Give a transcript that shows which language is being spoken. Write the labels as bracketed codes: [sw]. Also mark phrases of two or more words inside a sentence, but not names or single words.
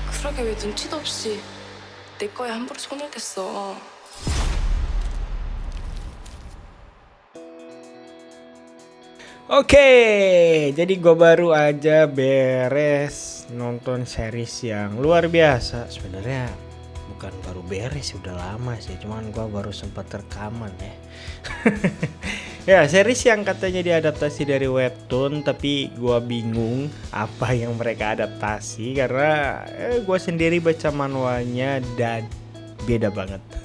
[ko] 쿨하게 왜 눈치도 없이 내 거에 함부로 손을 댔어. [id] Oke, jadi gue baru aja beres nonton series yang luar biasa. Sebenarnya bukan baru beres, udah lama sih. Cuman gue baru sempat rekaman ya. Ya, series yang katanya diadaptasi dari webtoon, tapi gue bingung apa yang mereka adaptasi karena gue sendiri baca manualnya dan beda banget.